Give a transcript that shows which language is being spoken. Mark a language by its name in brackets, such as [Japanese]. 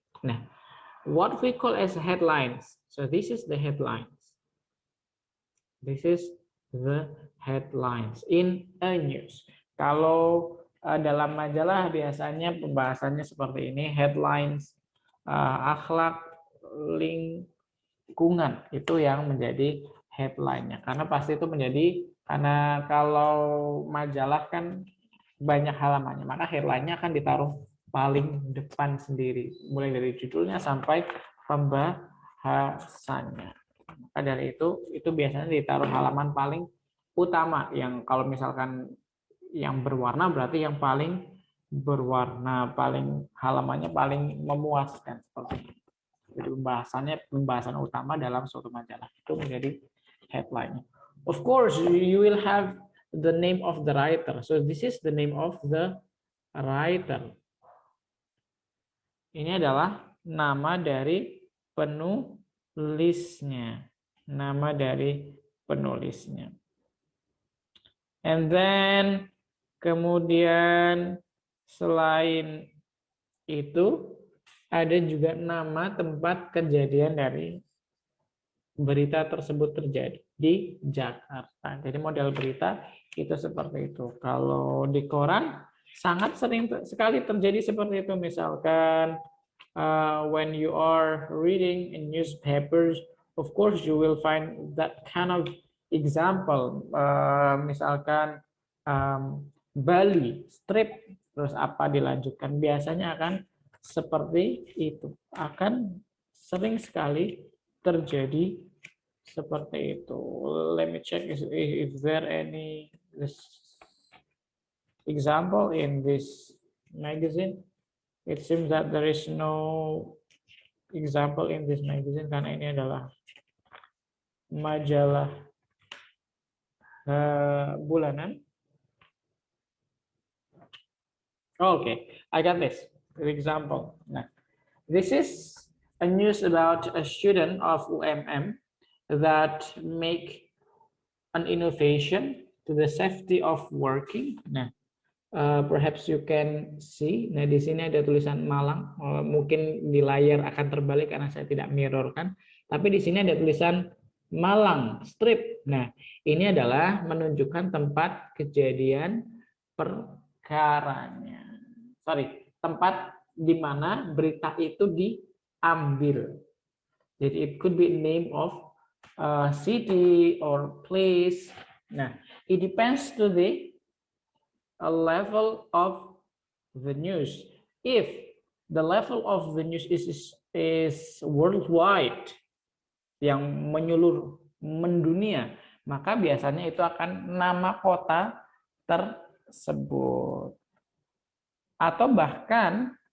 [English] Now, what we call as headlines. So this is the headlines. This is the headlines in a news. [Indonesian] Kalau dalam majalah biasanya pembahasannya seperti ini, headlines, akhlak, lingkungan, itu yang menjadi headline-nya. Karena pasti itu menjadi, karena kalau majalah kan banyak halamannya, maka headline-nya akan ditaruh paling depan sendiri, mulai dari judulnya sampai pembahasannya. Maka dari itu biasanya ditaruh halaman paling utama, yang kalau misalkan yang berwarna berarti yang paling berwarna, paling halamannya paling memuaskan seperti itu. Jadi pembahasan utama dalam suatu majalah itu menjadi headline. [English] Of course, you will have the name of the writer. So this is the name of the writer. [Indonesian] Ini adalah nama dari penulisnya. Nama dari penulisnya. And then kemudian selain itu ada juga nama tempat kejadian dari berita tersebut terjadi di Jakarta. Jadi model berita itu seperti itu. Kalau di koran sangat sering sekali terjadi seperti itu. [English] Misalkan when you are reading in newspapers, of course you will find that kind of example. [Indonesian] Misalkan Bali strip, terus apa dilanjutkan, biasanya akan seperti itu, akan sering sekali terjadi seperti itu. [English] Let me check if there any this example in this magazine. It seems that there is no example in this magazine karena ini adalah majalah bulanan. Okay, I got this example. Nah, this is a news about a student of UMM that make an innovation to the safety of working. [Indonesian] Nah, perhaps you can see. Nah, di sini ada tulisan Malang. Mungkin di layar akan terbalik karena saya tidak mirrorkan. Tapi di sini ada tulisan Malang strip. Nah, ini adalah menunjukkan tempat kejadian perkaranya. Tempat di mana berita itu diambil. [English] Jadi it could be name of city or place. Nah, it depends to the level of the news. [Indonesian] If the level of the news is worldwide, yang menyeluruh, mendunia, maka biasanya itu akan nama kota tersebut. Atau bahkan